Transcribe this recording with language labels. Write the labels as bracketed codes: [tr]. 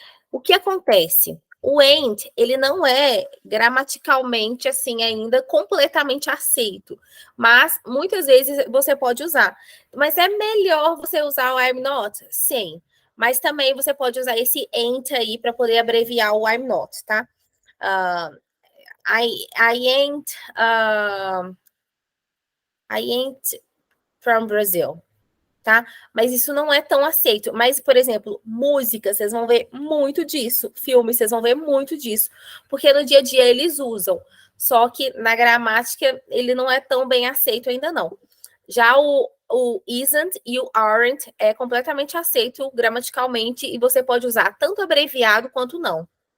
[pt] O que acontece? O ain't, ele não é gramaticalmente assim ainda completamente aceito, mas muitas vezes você pode usar. Mas é melhor você usar o I'm not? Sim. Mas também você pode usar esse ain't aí para poder abreviar o I'm not, tá? [en] I ain't I ain't from Brazil. [pt] Tá? Mas isso não é tão aceito. Mas, por exemplo, música, vocês vão ver muito disso. Filmes, vocês vão ver muito disso. Porque no dia a dia eles usam. Só que na gramática ele não é tão bem aceito ainda não. Já o isn't e o aren't é completamente aceito gramaticalmente e você pode usar tanto abreviado quanto não.